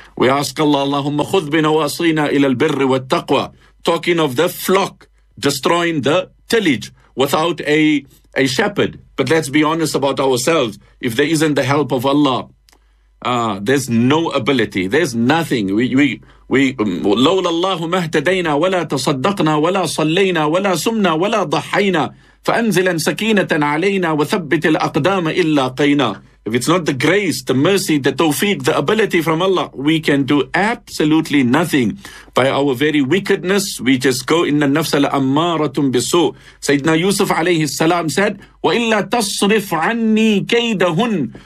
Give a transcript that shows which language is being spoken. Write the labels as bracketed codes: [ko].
[en] We ask Allah, Allahumma khudh bina wasina ila al-birri wa taqwa, talking of the flock destroying the tillage without a shepherd. But let's be honest about ourselves. If there isn't the help of Allah, there's no ability. There's nothing. [ar] We لولا الله ما اهتدينا ولا تصدقنا ولا صلينا ولا سمنا ولا ضحينا فأنزلا سكينة علينا وثبت الأقدام إلا قينا. [en] If it's not the grace, the mercy, the tawfiq, the ability from Allah, we can do absolutely nothing. By our very wickedness, we just go in the nafs al-ammaratum bisu. Sayyidina Yusuf alayhi salam said, [ar] وَإِلَّا تَصْرِفْ عَنِّي كَيْدَهُنْ.